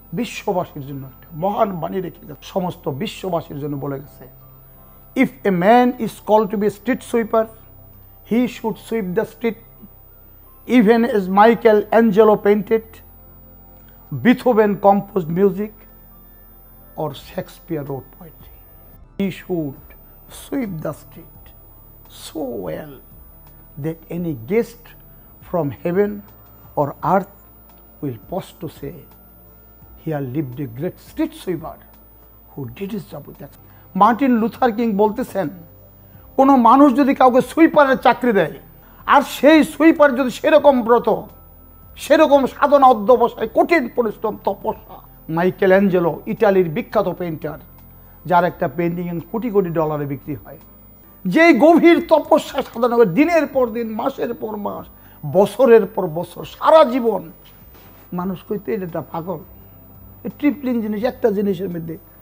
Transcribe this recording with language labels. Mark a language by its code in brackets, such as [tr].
[bn] বিশ্ববাসীর জন্য একটা মহান বাণী রেখে গেছে, সমস্ত বিশ্ববাসীর জন্য বলে গেছে, [en] If a man is called to be street sweeper, he should sweep the street even as Michelangelo painted, Beethoven composed music, or Shakespeare wrote poetry. He should sweep the street so well that any guest from heaven or earth will pause to say, here lived a great street sweeper who did his job with excellence. [bn] Martin Luther king বলতেছেন, কোনো মানুষ যদি কাউকে সুইপারের চাকরি দেয়, আর সেই sweeper যদি সেরকম ব্রত, সেরকম সাধনা, অধ্যবসায়, কঠিন পরিশ্রম, তপস্যা। মাইকেল অ্যাঞ্জেলো ইটালির বিখ্যাত পেইন্টার, যার একটা পেইন্টিং কোটি কোটি ডলারে বিক্রি হয়, যে গভীর তপস্যা সাধনা করে দিনের পর দিন, মাসের পর মাস, বছরের পর বছর, সারা জীবন, মানুষ কইতে এটা পাগল, ট্রিপলিং জিনিস, একটা জিনিসের মধ্যে।